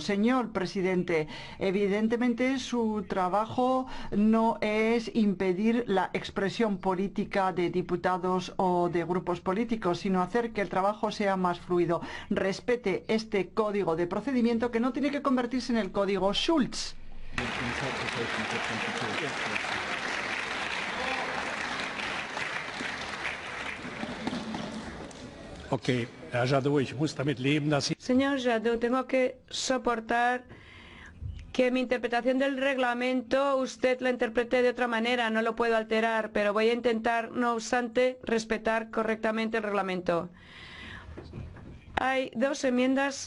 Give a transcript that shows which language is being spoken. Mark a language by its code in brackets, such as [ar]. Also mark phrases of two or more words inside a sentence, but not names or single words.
[es] Señor presidente, evidentemente su trabajo no es impedir la expresión política de diputados o de grupos políticos, sino hacer que el trabajo sea más fluido. Respete este código de procedimiento, que no tiene que convertirse en el código Schulz. [de] Okay, Herr Jadot, ich muss damit leben, dass Sie... [es] Señor Jadot, tengo que soportar que mi interpretación del reglamento usted la interprete de otra manera. No lo puedo alterar, pero voy a intentar, no obstante, respetar correctamente el reglamento. Hay dos enmiendas.